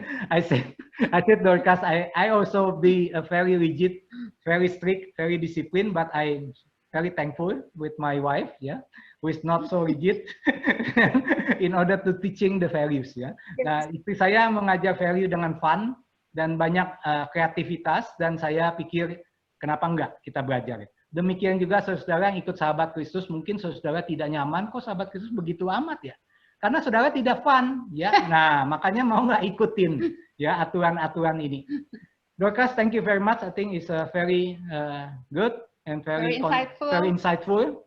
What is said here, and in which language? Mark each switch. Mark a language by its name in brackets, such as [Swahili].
[English] I said Dorcas, I also be a very rigid, very strict, very disciplined, but I very thankful with my wife, yeah, who is not so rigid in order to teaching the values, ya. [Indonesian] Nah, istri saya mengajar value dengan fun dan banyak kreativitas, dan saya pikir kenapa enggak kita belajar. Demikian juga saudara yang ikut sahabat Kristus, mungkin saudara tidak nyaman, kok sahabat Kristus begitu amat ya? Karena saudara tidak fun, ya. Nah, makanya mau nggak ikutin ya aturan-aturan ini. [English] Dorcas, thank you very much. I think it's a very good and very insightful.